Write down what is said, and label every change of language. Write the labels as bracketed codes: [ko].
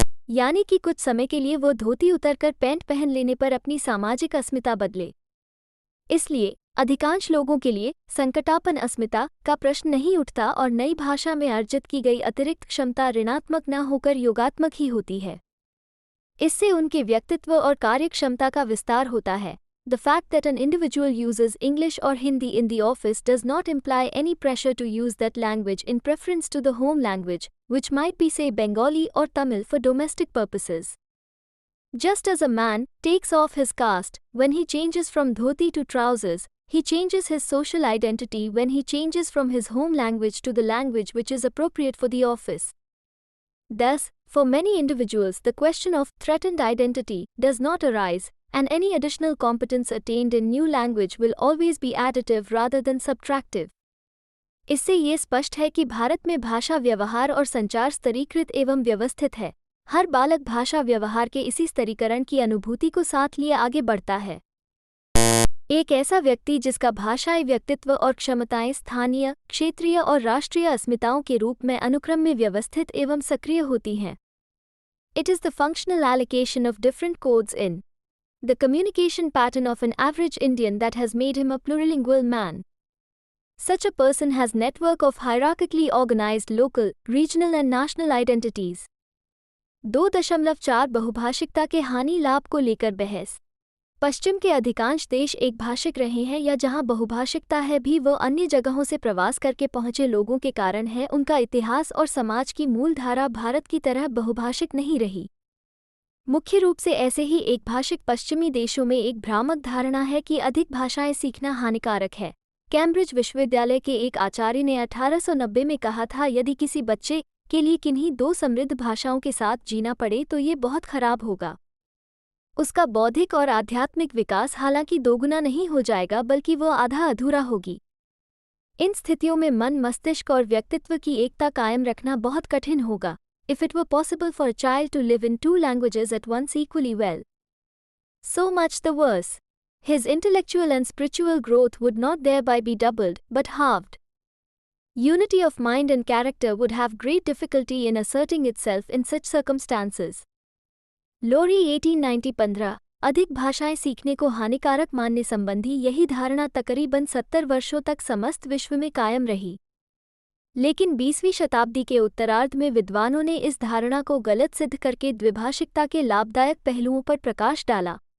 [hi] यानी कि कुछ समय के लिए वो धोती उतरकर पैंट पहन लेने पर अपनी सामाजिक अस्मिता बदले। इसलिए अधिकांश लोगों के लिए संकटापन अस्मिता का प्रश्न नहीं उठता और नई भाषा में अर्जित की गई अतिरिक्त क्षमता ऋणात्मक न होकर योगात्मक ही होती है। इससे उनके व्यक्तित्व और कार्यक्षमता का विस्तार होता है। [en] The fact that an individual uses English or Hindi in the office does not imply any pressure to use that language in preference to the home language, which might be, say, Bengali or Tamil for domestic purposes. Just as a man takes off his caste when he changes from dhoti to trousers, he changes his social identity when he changes from his home language to the language which is appropriate for the office. Thus, for many individuals, the question of threatened identity does not arise, and any additional competence attained in new language will always be additive rather than subtractive. [hi] इससे ये स्पष्ट है कि भारत में भाषा व्यवहार और संचार स्तरीकृत एवं व्यवस्थित है। हर बालक भाषा व्यवहार के इसी स्तरीकरण की अनुभूति को साथ लिए आगे बढ़ता है। एक ऐसा व्यक्ति जिसका भाषाई व्यक्तित्व और क्षमताएं स्थानीय, क्षेत्रीय और राष्ट्रीय अस्मिताओं के रूप में अनुक्रम में व्यवस्थित एवं सक्रिय होती हैं। [en] It is the functional allocation of different codes in the communication pattern of an average Indian that has made him a plurilingual man. Such a person has network of hierarchically organized local, regional and national identities. [hi] 2.4 बहुभाषिकता के हानि लाभ को लेकर बहस। पश्चिम के अधिकांश देश एक भाषिक रहे हैं या जहां बहुभाषिकता है भी वो अन्य जगहों से प्रवास करके पहुंचे लोगों के कारण है। उनका इतिहास और समाज की मूल धारा भारत की तरह बहुभाषिक नहीं रही। मुख्य रूप से ऐसे ही एक भाषिक पश्चिमी देशों में एक भ्रामक धारणा है कि अधिक भाषाएं सीखना हानिकारक है। कैम्ब्रिज विश्वविद्यालय के एक आचार्य ने 1890 में कहा था, यदि किसी बच्चे के लिए किन्हीं 2 समृद्ध भाषाओं के साथ जीना पड़े तो ये बहुत खराब होगा। उसका बौद्धिक और आध्यात्मिक विकास हालांकि दोगुना नहीं हो जाएगा बल्कि वो आधा अधूरा होगी। इन स्थितियों में मन, मस्तिष्क और व्यक्तित्व की एकता कायम रखना बहुत कठिन होगा। [en] If it were possible for a child to live in 2 languages at once equally well, so much the worse. His intellectual and spiritual growth would not thereby be doubled, but halved. Unity of mind and character would have great difficulty in asserting itself in such circumstances. [hi] लोरी 1890 अधिक भाषाएं सीखने को हानिकारक मानने संबंधी यही धारणा तकरीबन 70 वर्षों तक समस्त विश्व में कायम रही। लेकिन 20वीं शताब्दी के उत्तरार्ध में विद्वानों ने इस धारणा को गलत सिद्ध करके द्विभाषिकता के लाभदायक पहलुओं पर प्रकाश डाला।